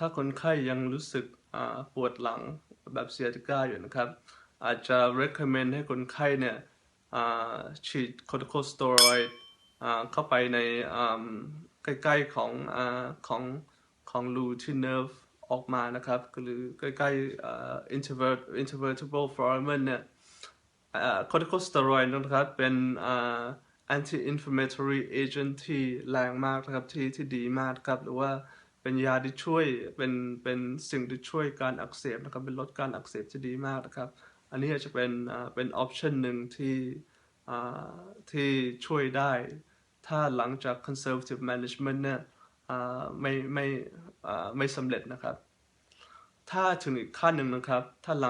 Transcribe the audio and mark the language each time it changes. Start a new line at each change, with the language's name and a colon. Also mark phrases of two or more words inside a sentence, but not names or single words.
Thai: คนไข้ยังรู้สึกปวดหลังแบบเซียติก้าอยู่นะครับอาจจะ recommend ให้คนไข้เนี่ยฉีดคอร์ติโค สเตียรอยด์เข้าไปในใกล้ๆของรูที่เนิร์ฟออกมานะครับหรือใกล้ๆ
English: intervertebral foramen
Thai: เนี่ยคอร์ติโคสเตียรอยด์นะครับเป็น
English: anti-inflammatory agent
Thai: ที่แรงมากนะครับที่ดีมากครับหรือว่าเป็นยาที่ช่วยเป็นสิ่งที่ช่วยการอักเสบนะครับเป็นลดการอักเสบที่ดีมากนะครับอันนี้อาจจะเป็น option หนึ่ง ที่ช่วยได้ถ้าหลังจาก
English: conservative management
Thai: เนี่ยไม่สำเร็จนะครับถ้าถึงอีกขั้นหนึ่งนะครับถ้าหลัง